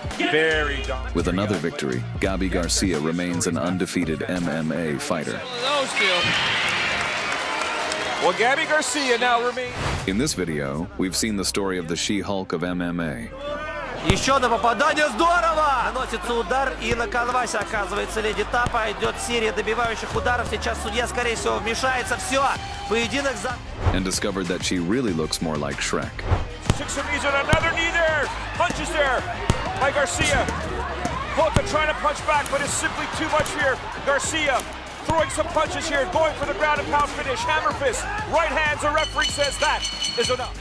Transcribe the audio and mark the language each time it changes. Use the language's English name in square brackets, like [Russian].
[English] Very dominant. With another victory, Gabby Garcia remains an undefeated MMA fighter. Well, Gabby Garcia now remains. In this video, we've seen the story of the She-Hulk of MMA. [Russian] Еще одно попадание, здорово! Наносится удар, и на канвасе оказывается леди этапа. Идет серия добивающих ударов. Сейчас судья, скорее всего, вмешается. Все, поединок за... [English] And discovered that she really looks more like Shrek. Took some knees and another knee there. Punches there by Garcia. Hoka trying to punch back, but it's simply too much here. Garcia throwing some punches here, going for the ground and pound finish. Hammer fist, right hands. The referee says that is enough.